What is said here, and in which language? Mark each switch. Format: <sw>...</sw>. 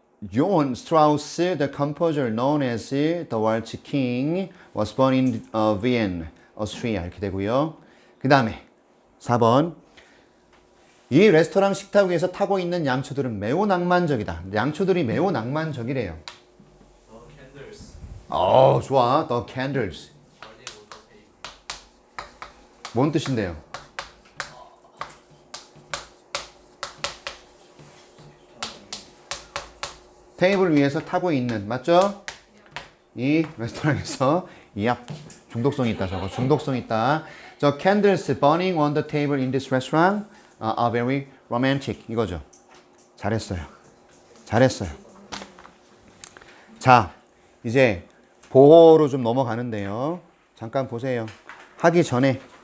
<en>Johann Strauss, the composer known as the Waltz King, was born in Vienna, Austria.</en> <ko>이렇게 되고요. 그 다음에 4번. 이 레스토랑 식탁 위에서 타고 있는 양초들은 매우 낭만적이다. 양초들이 매우 낭만적이래요.</ko> <en>캔들스.</en> <ko>좋아.</ko> <en>The candles.</en> <ko>뭔 뜻인데요? 테이블 위에서 타고 있는, 맞죠? 이 레스토랑에서 중독성 있다. 저거 중독성 있다.</ko> <en>The candles burning on the table in this restaurant are very romantic.</en> <ko>이거죠. 잘했어요. 자, 이제 보호로 좀 넘어가는데요. 잠깐 보세요. 하기 전에</ko>